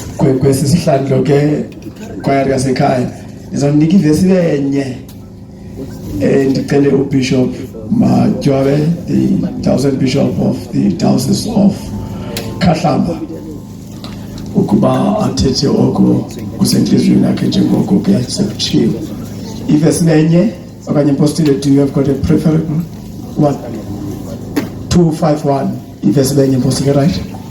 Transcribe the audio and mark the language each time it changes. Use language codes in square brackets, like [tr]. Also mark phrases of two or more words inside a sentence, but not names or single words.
[xh] kwesihlandlo ke choir yasekhaya ndizawunika ivesi enye ndicele uBishop Majobe, [en] the Thousand Bishop of the Diocese of Kahlamba, [xh] ukuba athethe oko kusenhliziyweni yakhe njengoko ke sekutshiwo. Ivesi enye okanye impostile, [en] do you have got a preferable one? [xh] 251 ivesi enye impostile, right?